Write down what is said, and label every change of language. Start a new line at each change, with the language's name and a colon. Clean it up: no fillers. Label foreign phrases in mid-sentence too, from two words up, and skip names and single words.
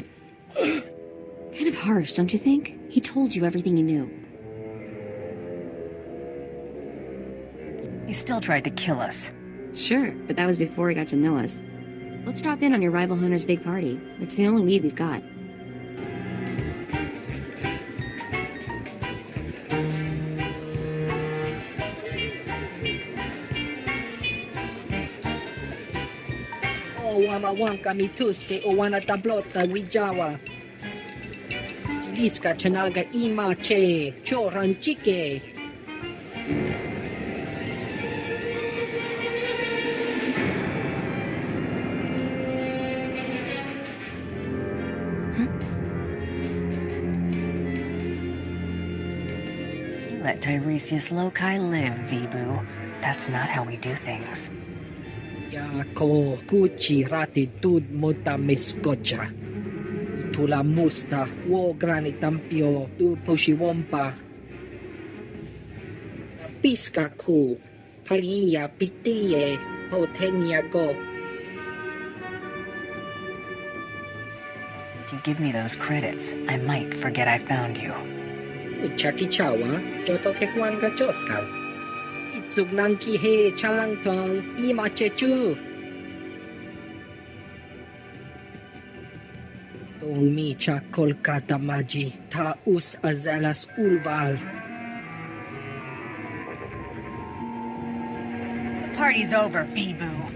English: Kind of harsh, don't you think? He told you everything he knew. He still tried to kill us. Sure, but that was before he got to know us. Let's drop in on your rival hunter's big party. It's the only lead we've got. Owawanka mituske owana tablota wijawa. Liska chanaga imache choranchike. Let Tiresias Loci live, Vibu. That's not how we do things. Yako kuchi ratitud mota meskocha. Tula musta wo granitampio tu pushiwompa. Piska ku. Haria pitie potenia go. If you give me those credits, I might forget I found you. Chakichawa, joto ke kwanga joska. Itsug nangki he chalangtong imachechu. Tong mi cha Kolkata maji ta us azalas ulval. The party's over, Vibu.